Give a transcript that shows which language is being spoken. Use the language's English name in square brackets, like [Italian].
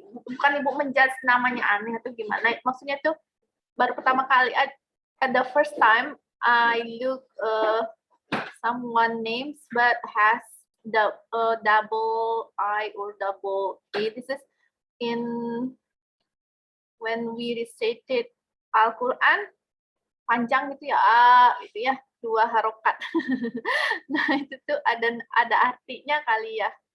[Indonesian] Bukan Ibu menjudge namanya aneh atau gimana? Maksudnya tuh baru pertama kali [English] at the first time I look someone names but has the double I or double A. This is in when we recited Al-Quran. [Indonesian] panjang gitu ya, gitu ya, 2 harokat. Nah, itu tuh ada artinya kali ya.